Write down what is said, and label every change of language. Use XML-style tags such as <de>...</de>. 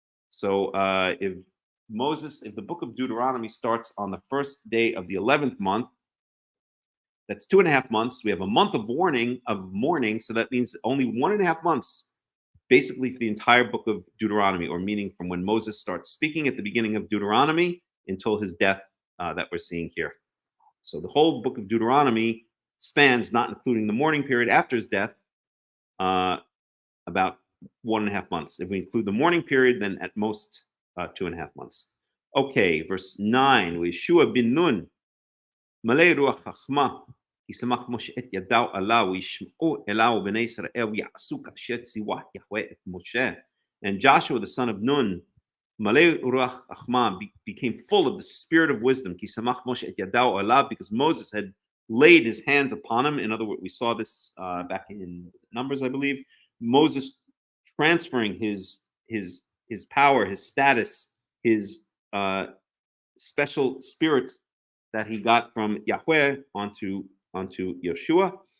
<en>So if the book of Deuteronomy starts on the first day of the 11th month, that's 2.5 months. We have a month of mourning, so that means only 1.5 months, basically, for the entire book of Deuteronomy, or meaning from when Moses starts speaking at the beginning of Deuteronomy until his death that we're seeing here. So the whole book of Deuteronomy spans, not including the mourning period after his death, about 1.5 months. If we include the mourning period, then at most 2.5 months. Okay, verse 9.</en> <he>Yeshua bin Nun, Malay Ruach Chachma, ישמח משה את ידו עליו וישמעו אליו בני ישראל ויעשו כאשר ציווה יהוה את משה.</he> <en>And Joshua the son of Nun,</en> <he>Malay Ruach Chachma,</he> <en>became full of the spirit of wisdom.</en> <he>כי שמח משה את ידו עליו,</he> <en>because Moses had laid his hands upon him. In other words, we saw this back in Numbers, I believe. Moses transferring his power, his status, his special spirit that he got from Yahweh onto Yeshua.</en>